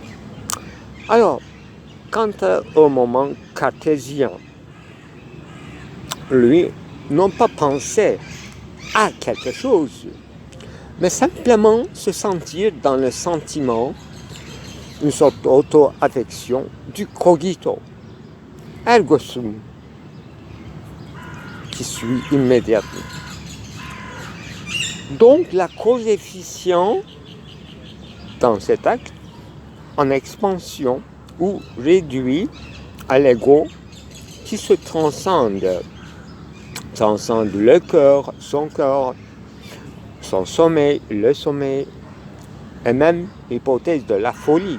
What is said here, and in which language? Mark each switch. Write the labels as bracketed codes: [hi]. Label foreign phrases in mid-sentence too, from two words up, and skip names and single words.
[fr] Alors, quant au moment cartésien, lui, non pas penser à quelque chose, mais simplement se sentir dans le sentiment, une sorte d'auto-affection du [la] cogito, ergo sum, [fr] qui suit immédiatement. Donc la cause efficient dans cet acte en expansion ou réduit à l'ego qui se transcende le cœur, son sommeil, le sommeil, et même l'hypothèse de la folie.